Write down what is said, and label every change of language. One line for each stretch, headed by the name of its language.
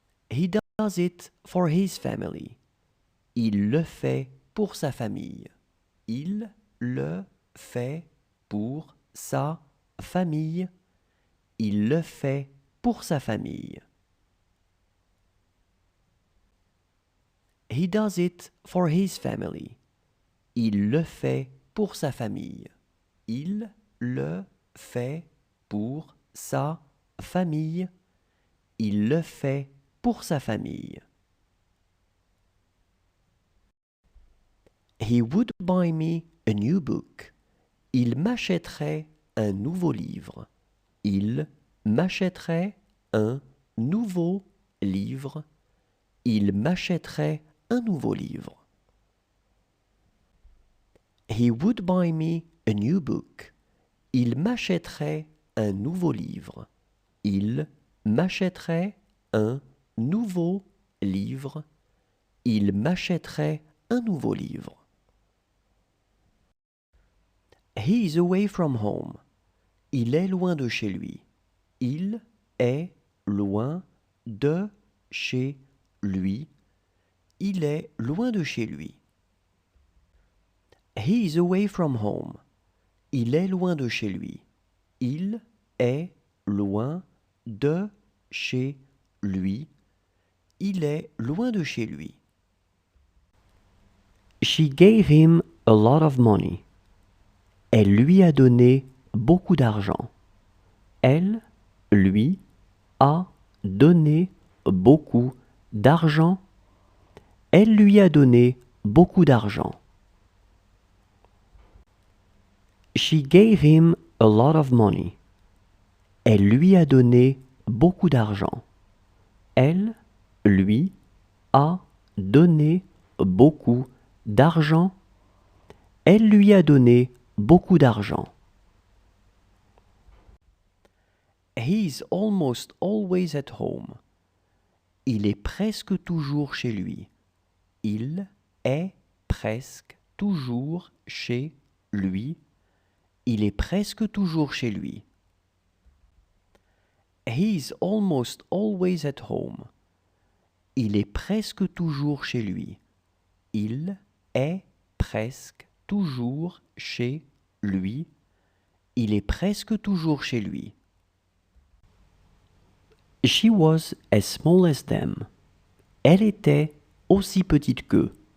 English: He does it for his family.
French: Il le fait pour sa famille. Il le fait pour sa famille. Il le fait pour sa famille.
English: He does it for his family.
French: Il le fait pour sa famille. Il le fait pour sa famille. Il le fait pour sa famille.
English: He would buy me a new book.
French: Il m'achèterait un nouveau livre. Il m'achèterait un nouveau livre. Il m'achèterait un nouveau livre.
English: He would buy me a new book.
French: Il m'achèterait un nouveau livre. Il m'achèterait un nouveau livre. Il m'achèterait un nouveau livre.
English: He is away from home.
French: Il est loin de chez lui. Il est loin de chez lui. Il est loin de chez lui.
English: He is away from home.
French: Il est loin de chez lui. Il est loin de chez lui. Il est loin de chez lui.
English: She gave him a lot of money.
French: Elle lui a donné beaucoup d'argent. Elle lui a donné beaucoup d'argent. Elle lui a donné beaucoup d'argent.
English: She gave him a lot of money.
French: Elle lui a donné beaucoup d'argent. Elle lui a donné beaucoup d'argent. Elle lui a donné beaucoup d'argent.
English: He is almost always at home.
French: Il est presque toujours chez lui. Il est presque toujours chez lui. Il est presque toujours chez lui.
English: He is almost always at home.
French: Il est presque toujours chez lui. Il est presque toujours chez lui. Il est presque toujours chez lui.
English: She was as small as them.
French: Elle était aussi petite qu'eux.